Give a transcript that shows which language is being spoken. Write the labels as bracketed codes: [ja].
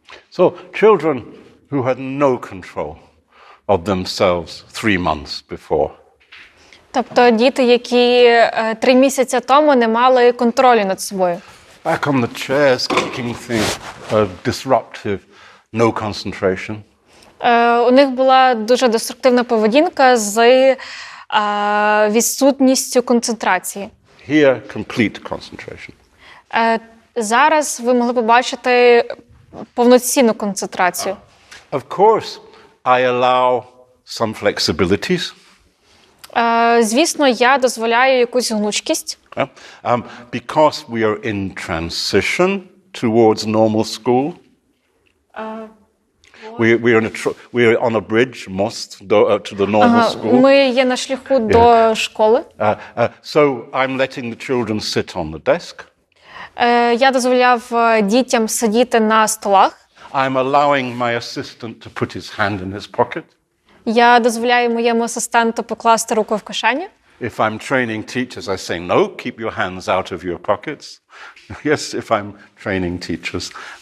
[en] So children who had no control of themselves 3 months before. [uk] Тобто діти, які 3 місяці тому не мали контролю над собою. [en] Back on the chairs, kicking things, disruptive, no concentration. [uk] У них була дуже деструктивна поведінка з відсутністю концентрації. [en] Here, complete concentration. [uk] Зараз ви могли побачити повноцінну концентрацію. [en] Of course, I allow some flexibilities. [uk] Звісно, я дозволяю якусь гнучкість. [en] Because we are in transition towards normal school. We are on a bridge, to the normal school. [uk] Ми є на шляху до школи. [en] So I'm letting the children sit on the desk. [uk] Я дозволяв дітям сидіти на столах. [en] I'm allowing my assistant to put his hand in his pocket. [uk] Я дозволяю моєму асистенту покласти руку в кишені. [en] If I'm training teachers, I say, no, keep your hands out of your pockets. Yes, if I'm training teachers.